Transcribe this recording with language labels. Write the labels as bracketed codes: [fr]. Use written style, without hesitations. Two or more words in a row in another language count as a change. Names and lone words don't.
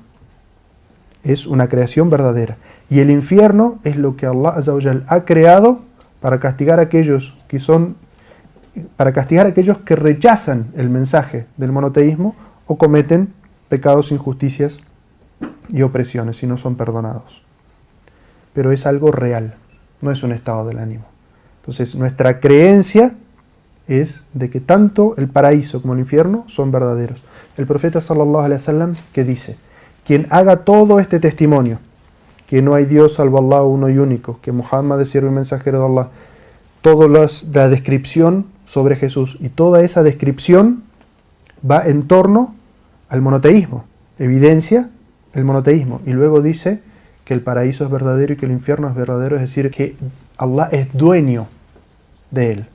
[es] Es una creación verdadera. Y el infierno es lo que Allah [ar] عز وجل [es] ha creado para castigar a aquellos que rechazan el mensaje del monoteísmo o cometen pecados e injusticias y opresiones y no son perdonados. Pero es algo real, no es un estado del ánimo. Entonces nuestra creencia es de que tanto el paraíso como el infierno son verdaderos. El profeta [ar] صلى الله عليه وسلم [es] que dice: quien haga todo este testimonio, que no hay Dios salvo Allah uno y único, que Muhammad es siervo y mensajero de Allah, toda la descripción sobre Jesús y toda esa descripción va en torno al monoteísmo, evidencia el monoteísmo, y luego dice que el paraíso es verdadero y que el infierno es verdadero, es decir, que Allah es dueño de él.